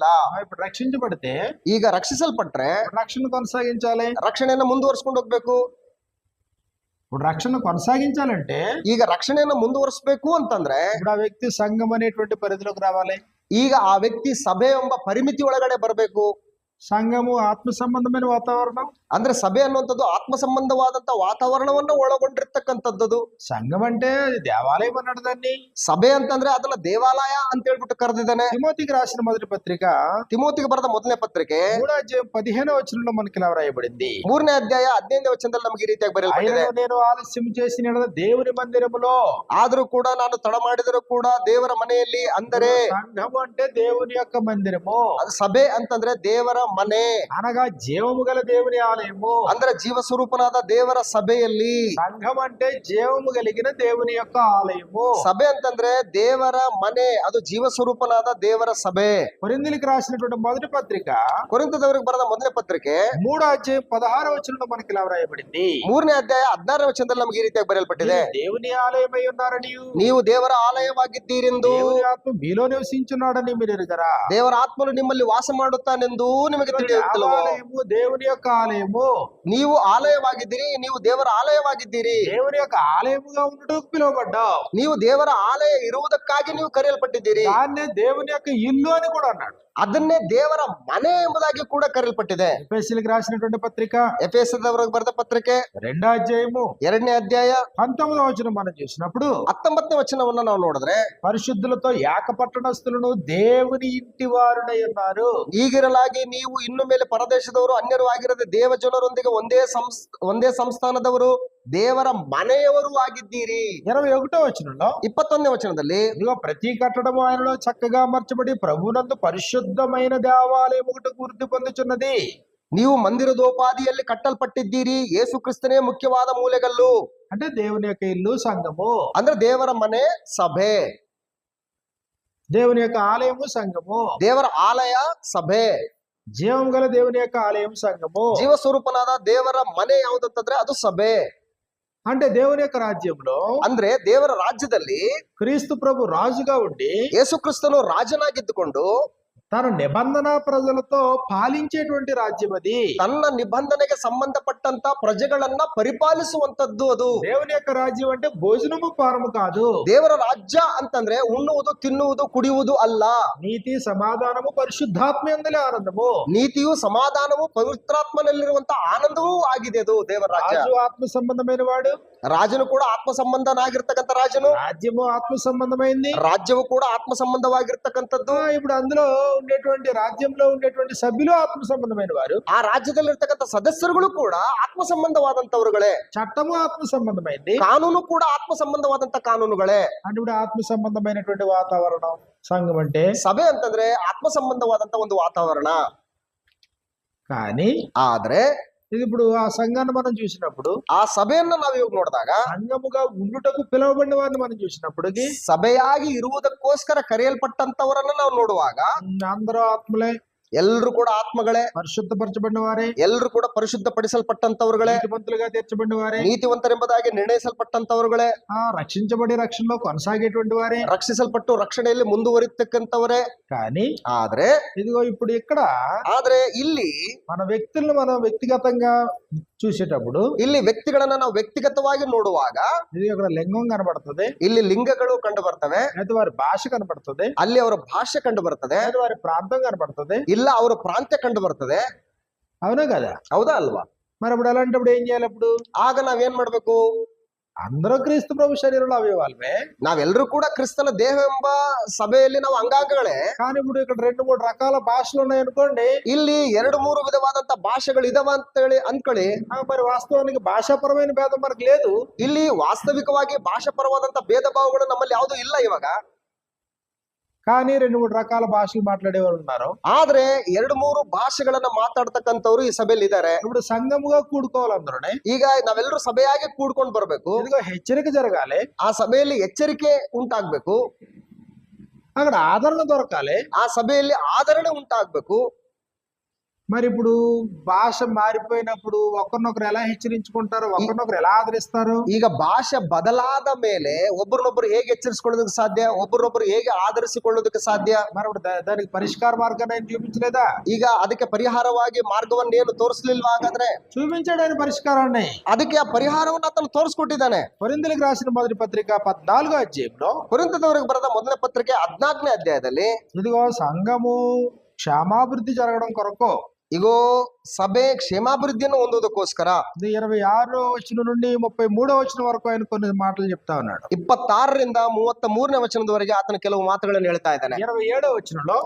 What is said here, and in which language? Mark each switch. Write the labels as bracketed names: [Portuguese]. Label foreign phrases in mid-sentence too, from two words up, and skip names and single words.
[Telugu] ఇప్పుడు రక్షించబడితే [Kannada] ಈಗ ರಕ್ಷಿಸಲ್ಪಟ್ರೆ [Telugu] రక్షణ కొనసాగించాలి. [Kannada] ರಕ್ಷಣೆಯನ್ನ ಮುಂದುವರ್ಸ್ಕೊಂಡು ಹೋಗ್ಬೇಕು. [Telugu] ఇప్పుడు రక్షణ కొనసాగించాలంటే [Kannada] ಈಗ ರಕ್ಷಣೆಯನ್ನ ಮುಂದುವರಿಸಬೇಕು ಅಂತಂದ್ರೆ [Telugu] ఇప్పుడు ఆ వ్యక్తి సంఘం అనేటువంటి పరిధిలోకి రావాలి. [Kannada] ಈಗ ಆ ವ್ಯಕ್ತಿ ಸಭೆ ಎಂಬ ಪರಿಮಿತಿ ಒಳಗಡೆ ಬರಬೇಕು. [Telugu] సంఘము ఆత్మ సంబంధమైన వాతావరణం, [Kannada] ಅಂದ್ರೆ ಸಭೆ ಅನ್ನುವಂಥದ್ದು ಆತ್ಮ ಸಂಬಂಧವಾದಂತ ವಾತಾವರಣವನ್ನ ಒಳಗೊಂಡಿರ್ತಕ್ಕಂಥದ್ದು. [Telugu] సంఘం అంటే అది దేవాలయం అన్నాడు దాన్ని. [Kannada] ಸಭೆ ಅಂತಂದ್ರೆ ಅದನ್ನ ದೇವಾಲಯ ಅಂತ ಹೇಳ್ಬಿಟ್ಟು ಕರೆದಿದ್ದಾನೆ. [Telugu] తిమోతికి రాసిన మొదటి పత్రిక [Kannada] ತಿಮೋತಿಗೆ ಬರೆದ ಮೊದಲನೇ ಪತ್ರಿಕೆ [Telugu] 3వ అధ్యాయం 15వ వచనంలో మనకి ఇలా వ్రాయబడింది. [Kannada] 3ನೇ ಅಧ್ಯಾಯ 15ನೇ ವಚನದಲ್ಲಿ ನಮಗೆ ಈ ರೀತಿಯಾಗಿ ಬರೆಯಲ್ಪಟ್ಟಿದೆ. [Telugu] అయినను నేను ఆలస్యం చేసిన యెడల దేవుని మందిరములో, [Kannada] ಆದ್ರೂ ಕೂಡ ನಾನು ತಡ ಮಾಡಿದರೂ ಕೂಡ ದೇವರ ಮನೆಯಲ್ಲಿ, ಅಂದರೆ [Telugu] సంఘము అంటే దేవుని యొక్క మందిరము, [Kannada] ಅದು ಸಭೆ ಅಂತಂದ್ರೆ ದೇವರ ಮನೆ, [Telugu] అనగా జీవము గల దేవుని ఆలయము. [Kannada] ಅಂದ್ರೆ ಜೀವ ಸ್ವರೂಪನಾದ ದೇವರ ಸಭೆಯಲ್ಲಿ. [Telugu] సంఘం అంటే జీవము కలిగిన దేవుని యొక్క ఆలయము. [Kannada] ಸಭೆ ಅಂತಂದ್ರೆ ದೇವರ ಮನೆ, ಅದು ಜೀವ ಸ್ವರೂಪನಾದ ದೇವರ ಸಭೆ. [Telugu] కొరింథీయులకు రాసినటువంటి మొదటి పత్రిక [Kannada] ಕೊರಿಂಥದವರಿಗೆ ಬರೆದ ಮೊದಲನೇ ಪತ್ರಿಕೆ [Telugu] 3వ అధ్యాయం 16వ వచనంలో మనకి ఇలా వ్రాయబడింది. [Kannada] 3ನೇ ಅಧ್ಯಾಯ 16ನೇ ವಚನದಲ್ಲಿ ನಮಗೆ ಈ ರೀತಿಯಾಗಿ ಬರೆಯಲ್ಪಟ್ಟಿದೆ. [Telugu] మీరు దేవుని ఆలయమై ఉన్నారని, [Kannada] ನೀವು ದೇವರ ಆಲಯವಾಗಿದ್ದೀರೆಂದು, [Telugu] దేవుని ఆత్మ మీలో నివసించున్నాడని మీరు ఎరుగరా? [Kannada] ದೇವರ ಆತ್ಮನು ನಿಮ್ಮಲ್ಲಿ ವಾಸ ಮಾಡುತ್ತಾನೆಂದು ನಿಮಗೆ ತಿಳಿಯುತ್ತಿಲ್ಲವೋ? [Telugu] ఆలయము దేవుని యొక్క ఆలయము. [Kannada] ನೀವು ಆಲಯವಾಗಿದ್ದೀರಿ, ನೀವು ದೇವರ ಆಲಯವಾಗಿದ್ದೀರಿ. [Telugu] దేవుని యొక్క ఆలయముగా ఉండటకు పిలువబడ్డావు. [Kannada] ನೀವು ದೇವರ ಆಲಯ ಇರುವುದಕ್ಕಾಗಿ ನೀವು ಕರೆಯಲ್ಪಟ್ಟಿದ್ದೀರಿ. [Telugu] దాన్నే దేవుని యొక్క ఇల్లు అని కూడా అన్నాడు. [Kannada] ಅದನ್ನೇ ದೇವರ ಮನೆ ಎಂಬುದಾಗಿ ಕೂಡ ಕರೆಯಲ್ಪಟ್ಟಿದೆ. [Telugu] ఎఫెసీయులకు రాసినటువంటి పత్రిక [Kannada] ಎಫೆಸದವರಿಗೆ ಬರೆದ ಪತ್ರಿಕೆ [Telugu] 2వ అధ్యాయము [Kannada] 2ನೇ ಅಧ್ಯಾಯ [Telugu] 19వ వచనం మనం చూసినప్పుడు, [Kannada] 19ನೇ ವಚನವನ್ನ ನಾವು ನೋಡಿದ್ರೆ, [Telugu] పరిశుద్ధులతో ఏకపట్టణస్థులను దేవుని ఇంటి వారునై ఉన్నారు. [Kannada] ಈಗಿರಲಾಗಿ ನೀವು ಇನ್ನು ಮೇಲೆ ಪರದೇಶದವರು, ಅನ್ಯರು ಆಗಿರದೆ ದೇವ ಜನರೊಂದಿಗೆ ಒಂದೇ ಸಂಸ್ಥಾನದವರು, ದೇವರ ಮನೆಯವರು ಆಗಿದ್ದೀರಿ. [Telugu] 21వ వచనంలో [Kannada] 21ನೇ ವಚನದಲ್ಲಿ, [Telugu] ఇదిగో ప్రతి కట్టడము ఆయనలో చక్కగా అమర్చబడి ప్రభువునందు పరిశుద్ధమైన దేవాలయం ఒకటి వృద్ధి పొందుచున్నది. [Kannada] ನೀವು ಮಂದಿರದೋಪಾದಿಯಲ್ಲಿ ಕಟ್ಟಲ್ಪಟ್ಟಿದ್ದೀರಿ, ಯೇಸು ಕ್ರಿಸ್ತನೇ ಮುಖ್ಯವಾದ ಮೂಲೆಗಲ್ಲು. [Telugu] అంటే దేవుని యొక్క ఇల్లు సంఘము, [Kannada] ಅಂದ್ರೆ ದೇವರ ಮನೆ ಸಭೆ, [Telugu] దేవుని యొక్క ఆలయము సంఘము, [Kannada] ದೇವರ ಆಲಯ ಸಭೆ, [Telugu] జీవం గల దేవుని యొక్క ఆలయం సంఘము. [Kannada] ಜೀವ ಸ್ವರೂಪನಾದ ದೇವರ ಮನೆ ಯಾವುದಂತಂದ್ರೆ ಅದು ಸಭೆ. [Telugu] అంటే దేవుని యొక్క రాజ్యంలో, [Kannada] ಅಂದ್ರೆ ದೇವರ ರಾಜ್ಯದಲ್ಲಿ [Telugu] క్రీస్తు ప్రభు రాజుగా ఉండి [Kannada] ಯೇಸು ಕ್ರಿಸ್ತನು ರಾಜನಾಗಿದ್ದುಕೊಂಡು [Telugu] తన నిబంధన ప్రజలతో పాలించేటువంటి రాజ్యం అది. [Kannada] ತನ್ನ ನಿಬಂಧನೆಗೆ ಸಂಬಂಧಪಟ್ಟಂತ ಪ್ರಜೆಗಳನ್ನ ಪರಿಪಾಲಿಸುವಂತದ್ದು ಅದು. [Telugu] దేవుని యొక్క రాజ్యం అంటే భోజనము పానము కాదు. [Kannada] ದೇವರ ರಾಜ್ಯ ಅಂತಂದ್ರೆ ಉಣ್ಣುವುದು ತಿನ್ನುವುದು ಕುಡಿಯುವುದು ಅಲ್ಲ. [Telugu] నీతి సమాధానము పరిశుద్ధాత్మ యందలి ఆనందము. [Kannada] ನೀತಿಯು ಸಮಾಧಾನವು ಪವಿತ್ರಾತ್ಮನಲ್ಲಿರುವಂತ ಆನಂದವೂ ಆಗಿದೆ ಅದು ದೇವರ ರಾಜ್ಯ. [Telugu] రాజు ఆత్మ సంబంధమైన వాడు, [Kannada] ರಾಜನು ಕೂಡ ಆತ್ಮ ಸಂಬಂಧನಾಗಿರ್ತಕ್ಕಂಥ ರಾಜನು, [Telugu] రాజ్యము ఆత్మ సంబంధమైంది. [Kannada] ರಾಜ್ಯವು ಕೂಡ ಆತ್ಮ ಸಂಬಂಧವಾಗಿರ್ತಕ್ಕಂಥದ್ದು. [Telugu] ఇప్పుడు అందులో ఉండేటువంటి రాజ్యంలో ఉండేటువంటి సభ్యులు ఆత్మ సంబంధమైన వారు, [Kannada] ಆ ರಾಜ್ಯದಲ್ಲಿರ್ತಕ್ಕಂಥ ಸದಸ್ಯರುಗಳು ಕೂಡ ಆತ್ಮ ಸಂಬಂಧವಾದಂತವರುಗಳೇ. [Telugu] చట్టము ఆత్మ సంబంధమైంది. [Kannada] ಕಾನೂನು ಕೂಡ ಆತ್ಮ ಸಂಬಂಧವಾದಂತ ಕಾನೂನುಗಳೇ. [Telugu] అంటే ఇప్పుడు ఆత్మ సంబంధమైనటువంటి వాతావరణం సంఘం అంటే. [Kannada] ಸಭೆ ಅಂತಂದ್ರೆ ಆತ್ಮ ಸಂಬಂಧವಾದಂತ ಒಂದು ವಾತಾವರಣ. [Telugu] కానీ [Kannada] ಆದ್ರೆ [Telugu] ఇది ఇప్పుడు ఆ సంఘాన్ని మనం చూసినప్పుడు, [Kannada] ಆ సభೆಯನ್ನ ನಾವು ಇವಾಗ ನೋಡಿದಾಗ, [Telugu] సంఘముగా ఉండుటకు పిలువబడిన వారిని మనం చూసినప్పటికి [Kannada] ಸಭೆಯಾಗಿ ಇರುವುದಕ್ಕೋಸ್ಕರ ಕರೆಯಲ್ಪಟ್ಟಂತವರನ್ನ ನಾವು ನೋಡುವಾಗ [Telugu] అందరూ ఆత్మలే, [Kannada] ಎಲ್ರು ಕೂಡ ಆತ್ಮಗಳೇ, [Telugu] పరిశుద్ధపరచబడిన వారే, [Kannada] ಎಲ್ರು ಕೂಡ ಪರಿಶುದ್ಧ ಪಡಿಸಲ್ಪಟ್ಟಂತವರುಗಳೇ, [Telugu] నీతిమంతులుగా తీర్చబడిన వారే, [Kannada] ನೀತಿವಂತರೆಂಬುದಾಗಿ ನಿರ್ಣಯಿಸಲ್ಪಟ್ಟಂತವರುಗಳೇ, [Telugu] రక్షించబడి రక్షణలో కొనసాగేటువంటి వారే, [Kannada] ರಕ್ಷಿಸಲ್ಪಟ್ಟು ರಕ್ಷಣೆಯಲ್ಲಿ ಮುಂದುವರಿತಕ್ಕಂತವರೇ. [Telugu] కానీ [Kannada] ಆದ್ರೆ [Telugu] ఇదిగో ఇప్పుడు ఇక్కడ [Kannada] ಇಲ್ಲಿ [Telugu] మన వ్యక్తులను మనం వ్యక్తిగతంగా చూసేటప్పుడు [Kannada] ಇಲ್ಲಿ ವ್ಯಕ್ತಿಗಳನ್ನ ನಾವು ವ್ಯಕ್ತಿಗತವಾಗಿ ನೋಡುವಾಗ [Telugu] ఇది ఇక్కడ లింగం కనబడుతుంది, [Kannada] ಇಲ್ಲಿ ಲಿಂಗಗಳು ಕಂಡು ಬರ್ತವೆ, [Telugu] అయితే వారి భాష కనబడుతుంది, [Kannada] ಅಲ್ಲಿ ಅವರ ಭಾಷೆ ಕಂಡು ಬರ್ತದೆ, [Telugu] అయితే వారి ప్రాంతం కనబడుతుంది, [Kannada] ಇಲ್ಲ ಅವರ ಪ್ರಾಂತ್ಯ ಕಂಡು ಬರ್ತದೆ. [Telugu] అవునా కదా? [Kannada] ಹೌದಾ ಅಲ್ವಾ? [Telugu] మరి అప్పుడు అలాంటప్పుడు ఏం చేయాలి? అప్పుడు [Kannada] ಆಗ ನಾವೇನ್ ಮಾಡ್ಬೇಕು? [Telugu] అందరూ క్రీస్తు ప్రభు శరీరంలో అవయవాలమే, [Kannada] ನಾವೆಲ್ಲರೂ ಕೂಡ ಕ್ರಿಸ್ತನ ದೇಹ ಎಂಬ ಸಭೆಯಲ್ಲಿ ನಾವು ಅಂಗಾಂಗಗಳೇ. [Telugu] కానీ ఇప్పుడు ఇక్కడ 2-3 రకాల భాషలు ఉన్నాయనుకోండి, [Kannada] ಇಲ್ಲಿ 2-3 ವಿಧವಾದಂತ ಭಾಷೆಗಳು ಇದಾವ ಅಂತೇಳಿ ಅನ್ಕೊಳ್ಳಿ. [Telugu] మరి వాస్తవానికి భాషాపరమైన భేదం మనకు లేదు. [Kannada] ಇಲ್ಲಿ ವಾಸ್ತವಿಕವಾಗಿ ಭಾಷಾಪರವಾದಂತ ಭೇದ ಭಾವಗಳು ನಮ್ಮಲ್ಲಿ ಯಾವುದು ಇಲ್ಲ ಇವಾಗ. [Telugu] కానీ 2-3 రకాల భాషలు మాట్లాడే వాళ్ళు ఉన్నారు. [Kannada] ಆದ್ರೆ 2-3 ಭಾಷೆಗಳನ್ನ ಮಾತಾಡ್ತಕ್ಕಂಥವ್ರು ಈ ಸಭೆಯಲ್ಲಿ ಇದ್ದಾರೆ. [Telugu] ఇప్పుడు సంఘముగా కూడుకోవాలందరూ [Kannada] ಈಗ ನಾವೆಲ್ಲರೂ ಸಭೆಯಾಗಿ ಕೂಡ್ಕೊಂಡು ಬರ್ಬೇಕು. [Telugu] ఇదిగో హెచ్చరిక జరగాలి, [Kannada] ಆ ಸಭೆಯಲ್ಲಿ ಎಚ್ಚರಿಕೆ ಉಂಟಾಗ್ಬೇಕು, [Telugu] అక్కడ ఆదరణ దొరకాలి, [Kannada] ಆ ಸಭೆಯಲ್ಲಿ ಆದರಣೆ ಉಂಟಾಗ್ಬೇಕು. [Telugu] మరి ఇప్పుడు భాష మారిపోయినప్పుడు ఒకరినొకరు ఎలా హెచ్చరించుకుంటారు, ఒకరినొకరు ఎలా ఆదరిస్తారు? [Kannada] ಈಗ ಭಾಷೆ ಬದಲಾದ ಮೇಲೆ ಒಬ್ಬರನ್ನೊಬ್ಬರು ಹೇಗೆ ಎಚ್ಚರಿಸಿಕೊಳ್ಳೋದಕ್ಕೆ ಸಾಧ್ಯ, ಒಬ್ಬರನ್ನೊಬ್ಬರು ಹೇಗೆ ಆಧರಿಸಿಕೊಳ್ಳೋದಕ್ಕೆ ಸಾಧ್ಯ? [Telugu] మరి ఇప్పుడు దానికి పరిష్కార మార్గాన్ని ఆయన చూపించలేదా? [Kannada] ಈಗ ಅದಕ್ಕೆ ಪರಿಹಾರವಾಗಿ ಮಾರ್ಗವನ್ನು ಏನು ತೋರಿಸ್ಲಿಲ್ವಾ? ಹಾಗಾದ್ರೆ [Telugu] చూపించాడు ఆయన పరిష్కారాన్ని. [Kannada] ಅದಕ್ಕೆ ಆ ಪರಿಹಾರವನ್ನು ಆತನು ತೋರಿಸ್ಕೊಟ್ಟಿದ್ದಾನೆ. [Telugu] కొరింథీయులకు రాసిన మొదటి పత్రిక 14వ అధ్యాయంలో, [Kannada] ಕೊರಿಂಥದವರಿಗೆ ಬರೆದ ಮೊದಲನೇ ಪತ್ರಿಕೆ 14ನೇ ಅಧ್ಯಾಯದಲ್ಲಿ, [Telugu] ఇదిగో సంఘము క్షేమాభివృద్ధి జరగడం కొరకు, [Kannada] ಇಗೋ ಸಭೆ ಕ್ಷೇಮಾಭಿವೃದ್ಧಿಯನ್ನು ಹೊಂದುವುದಕ್ಕೋಸ್ಕರ [Telugu] 26వ వచనం నుండి 33వ వచనం వరకు ఆయన కొన్ని మాటలు చెప్తా ఉన్నాడు. [Kannada] 26ರಿಂದ 33ನೇ ವಚನದವರೆಗೆ ಆತನ ಕೆಲವು ಮಾತುಗಳನ್ನು ಹೇಳ್ತಾ ಇದ್ದಾನೆ. [Telugu] 27వ వచనంలో,